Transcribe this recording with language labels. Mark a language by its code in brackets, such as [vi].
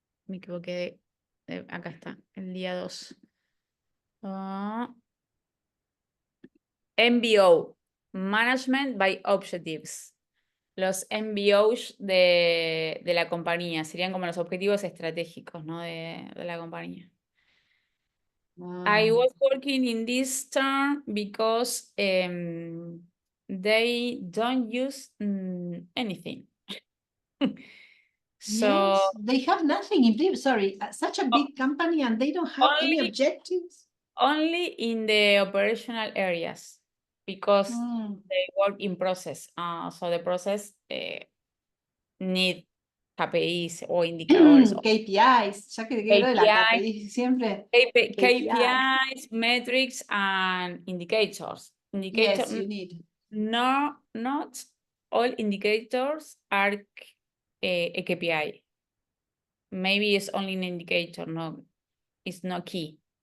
[es] Me equivoqué acá está, el día 2. [en] MBO, Management by Objectives. [es] Los MBOs de la compañía serían como los objetivos estratégicos, ¿no? de la compañía. [en] I was working in this term because they don't use anything. So yes, they have nothing in place. Sorry, such a big company and they don't have any objectives. Only in the operational areas, because they work in process. So the process need KPIs [es] o indicadores. KPIs, ya que quiero de la KPI siempre. [en] KPIs, metrics, and indicators. Yes, you need. No, not all indicators are a KPI. Maybe it's only an indicator, no, it's not key.